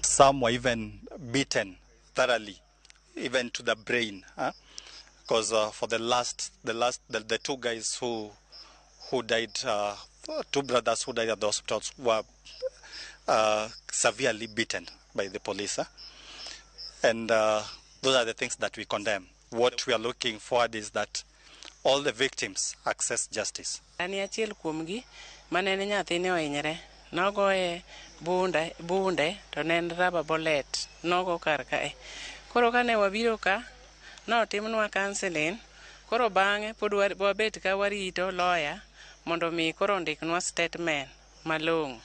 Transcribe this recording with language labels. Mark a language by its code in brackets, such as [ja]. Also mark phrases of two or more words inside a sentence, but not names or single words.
[en] Some were even beaten thoroughly, even to the brain, because for the two guys who died, two brothers who died at the hospitals were severely beaten by the police, and those are the things that we condemn. What we are looking forward is that all the victims access justice. [luo] Ani achiel kuomgi manene nyathine ohinyre nogoye bunde to ne en [en] rubber bullet [luo] nogo kar kae. Koro kane wabiro ka notimnwa counseling, koro bang'e pod wabet ka warito lawyer mondo mi koro ndiknwa statement malong'o.